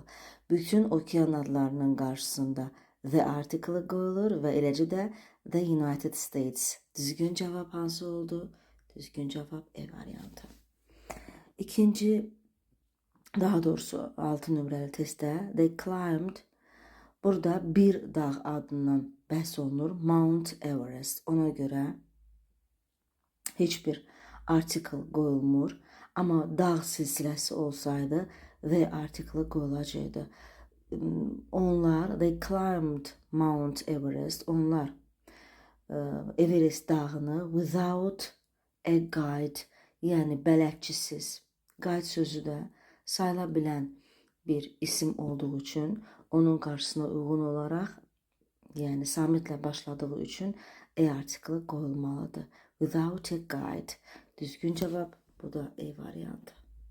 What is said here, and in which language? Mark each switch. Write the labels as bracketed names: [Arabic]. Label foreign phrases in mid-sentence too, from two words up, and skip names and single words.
[Azerbaijani] Bütün okean adlarının qarşısında [English] the article [Azerbaijani] qoyulur və eləcə də [English] the United States. [Azerbaijani] Düzgün cavab hansı oldu? Düzgün cavab E variantı. İkinci, daha doğrusu 6 nömrəli testdə they climbed. Burada bir dağ adından bəhs olunur. Mount Everest. Ona görə heç bir article qoyulmur. Amma dağ silsiləsi olsaydı [English] the article [Azerbaijani] qoyulacaqdı. Onlar, [English] they climbed Mount Everest. [Azerbaijani] Onlar Everest dağını [English] without a guide, [Azerbaijani] yəni bələdçisiz. Guide sözü də sayıla bilən bir isim olduğu üçün onun qarşısına uyğun olaraq, yəni samitlə başladığı üçün E artiklı qoyulmalıdır. [English] Without a guide. [Azerbaijani] Düzgün cavab bu da E variantı.